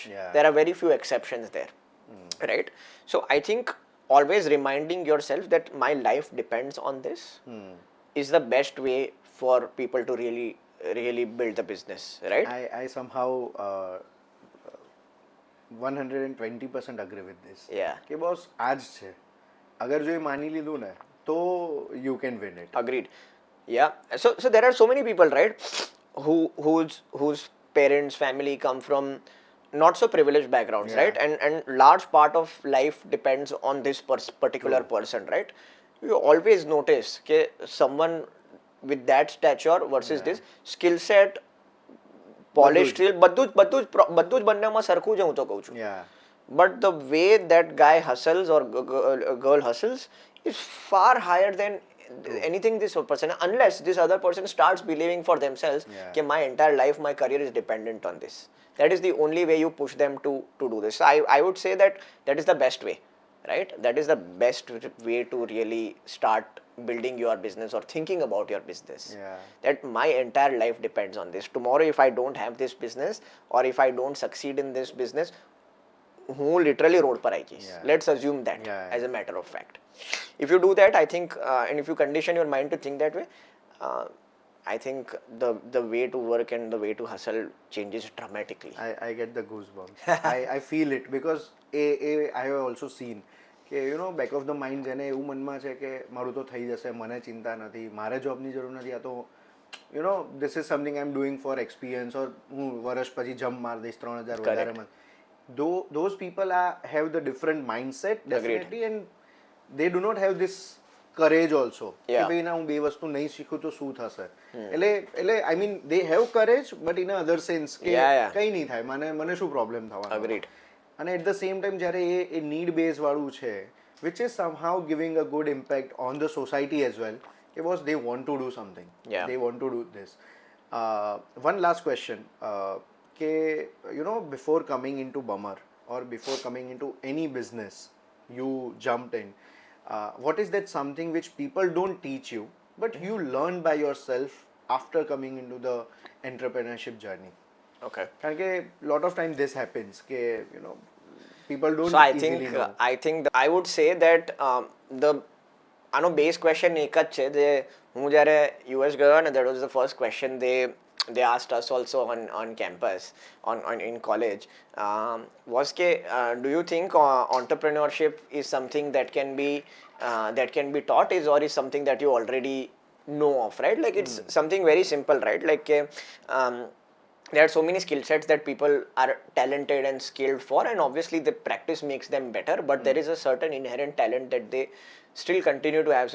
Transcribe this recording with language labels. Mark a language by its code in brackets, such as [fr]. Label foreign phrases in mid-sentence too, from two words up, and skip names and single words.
[en] There are very few exceptions there, right? So I think always reminding yourself that my life depends on this is the best way for people to really build the business, right? I somehow 120% agree with this. Yeah. [gu] કે બોસ આજ છે, અગર જો એ માની લીધું ને તો [en] you can win it. Agreed. Yeah. So there are so many people, right, whose parents, family come from not so privileged backgrounds, right? And large part of life depends on this particular person, right? You always notice that someone with that stature versus this skill set, polished skill, [gu] બધું જ બંનેમાં સરખું જ હું તો કહું છું. [en] But the way that guy hustles or girl hustles is far higher than anything this person, unless this other person starts believing for themselves that my entire life, my career is dependent on this. That is the only way you push them to do this. So I would say that is the best way, right? That is the best way to really start building your business or thinking about your business. That my entire life depends on this. Tomorrow if I don't have this business or if I don't succeed in this business, [gu] હું literally road પર આવી જઈશ. [en] Let's assume that as a matter of fact. If you do that, I think, and if you condition your mind to think that way, I think the way to work and the way to hustle changes dramatically. I get the goosebumps. I feel it because I have also seen કે back of the mind [gu] જેને એવું મનમાં છે કે મારું તો થઈ જશે, મને ચિંતા નથી, મારે જોબની જરૂર નથી, આ તો [en] this is something I'm doing for experience, or [gu] હું વર્ષ પછી જમ્પ માર દઈશ 3000 વધારે. [en] Those people have the different mindset definitely. And they do not have this courage also [gu] કે ભાઈ ના હું બે વસ્તુ નહીં શીખું તો શું થશે. [en] એટલે I mean they have courage but in a other sense [gu] કે કંઈ નહીં થાય, મને શું પ્રોબ્લેમ થવાનો. [en] Agreed. And at the same time [gu] જ્યારે એ [en] need based [gu] વાળું છે, [en] which is somehow giving a good impact on the society as well, because they want to do something. They want to do this. One last question, કે before coming into Bummer or before coming into any business you jumped in, what is that something which people don't teach you but you learn by yourself after coming into the entrepreneurship journey? Okay. કારણ કે lot of times this happens કે people don't so easily know. I think I would say that [gu] આનો બેઝ ક્વેશ્ચન એક જ છે. જે હું જ્યારે US ગયો ને, [en] that was the first question they asked us also on campus in college, was ke do you think entrepreneurship is something that can be taught or is something that you already know of, right? Like it's something very simple, right? Like there are so many skill sets that people are talented and skilled for, and obviously the practice makes them better, but there is a certain inherent talent that they still continue to have.